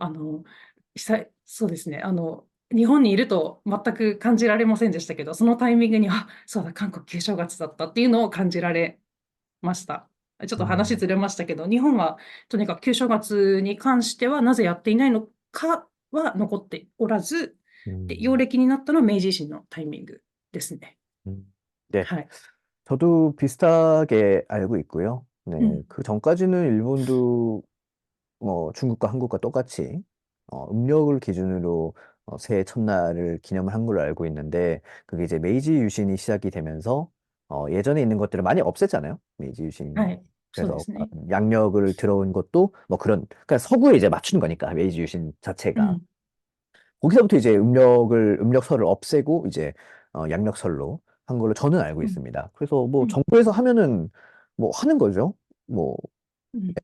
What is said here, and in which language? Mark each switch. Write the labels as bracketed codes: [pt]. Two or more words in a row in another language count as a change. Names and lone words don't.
[ja] あの、そうですね、日本にいると全く感じられませんでしたけど、そのタイミングに、あ、そうだ、韓国旧正月だったっていうのを感じられました。ちょっと話うん、ずれましたけど、日本はとにかく旧正月に関してはなぜやっていないのかは残っておらず、うで、陽ん、暦になったのは明治維新のタイミングですね。 [ko] 음. 네, [ja] はい。 [ko] 저도 비슷하게 알고 있고요. 네, [ja] うん。 [ko] 그 전까지는 일본도 뭐 중국과 한국과 똑같이 음력을 기준으로 새해 첫날을 기념을 한 걸로 알고 있는데 그게 이제 메이지 유신이 시작이 되면서 예전에 있는 것들을 많이 없앴잖아요. 메이지 유신. [ja] はい。そうで [ko] 그래서 [ja] すね。 [ko] 양력을 들어온 것도 뭐 그런 그러니까 서구에 이제 맞추는 거니까 메이지 유신 자체가 [ja] うん。 [ko] 거기서부터 이제 음력설을 없애고 이제 양력설로 한 걸로 저는 알고 [ja] うん。 [ko] 있습니다. 그래서 뭐 [ja] うん。 [ko] 정부에서 하면은 뭐 하는 거죠. 뭐 [ja] うん。